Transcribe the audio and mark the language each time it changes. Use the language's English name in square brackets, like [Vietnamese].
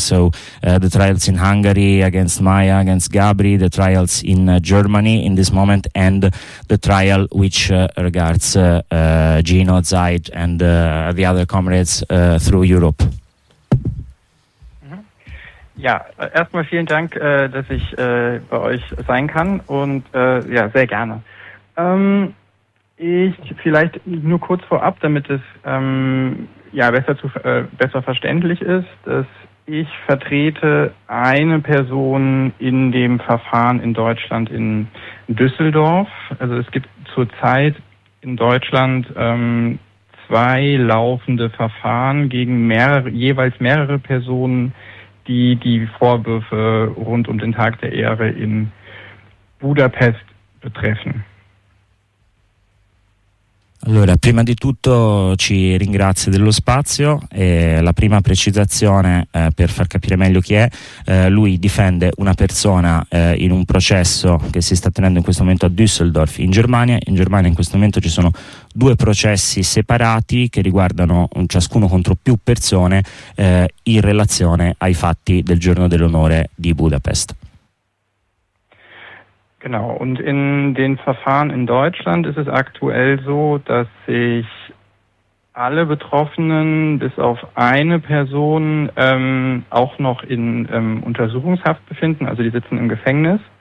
[English] So the trials in Hungary against Maia, against Gabri, the trials in Germany in this moment, and the trial which regards Gino Zeid and the other comrades through Europe. [German] Ja, erstmal vielen Dank, dass ich bei euch sein kann und ja, sehr gerne. Ich vielleicht nur kurz vorab, damit es ja besser verständlich ist, dass ich vertrete eine Person in dem Verfahren in Deutschland in Düsseldorf. Also es gibt zurzeit in Deutschland zwei laufende Verfahren gegen jeweils mehrere Personen, die Vorwürfe rund um den Tag der Ehre in Budapest betreffen. [Italian] Allora, prima di tutto ci ringrazio dello spazio e la prima precisazione per far capire meglio chi è: lui difende una persona in un processo che si sta tenendo in questo momento a Düsseldorf in Germania. In Germania in questo momento ci sono due processi separati che riguardano ciascuno contro più persone in relazione ai fatti del giorno dell'onore di Budapest. [German] Genau, und in den Verfahren in Deutschland ist es aktuell so, dass sich alle Betroffenen bis auf eine Person auch noch in Untersuchungshaft befinden, also die sitzen im Gefängnis.